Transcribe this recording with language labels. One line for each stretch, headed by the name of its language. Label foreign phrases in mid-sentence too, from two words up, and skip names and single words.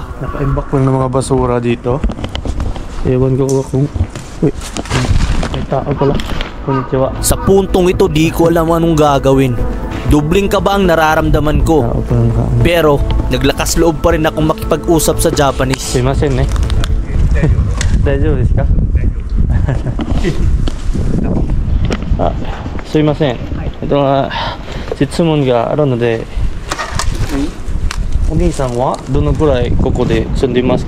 Filipino: Naka-imbak lang ng mga basura dito. Ewan ko kung... Uy, may tao pala.
Japanese: Konnichiwa.
Filipino: Sa puntong ito, di ko alam anong gagawin. Dubling kaba ang nararamdaman ko. Pero, naglakas loob pa rin akong makipag-usap sa Japanese.
Japanese: Sumimasen eh. 大丈夫ですか？あ、すいません。質問があるので、お兄さんはどのくらいここで住んでいますか？